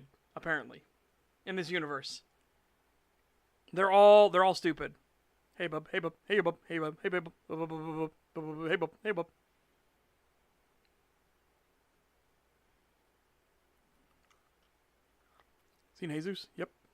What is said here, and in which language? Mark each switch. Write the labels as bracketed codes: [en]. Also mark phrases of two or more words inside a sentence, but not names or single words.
[en] Apparently, in this universe, they're all stupid. Hey bub, hey bub, hey bub, hey bub, hey bub, hey bub, hey bub. Seen Jesus? Yep.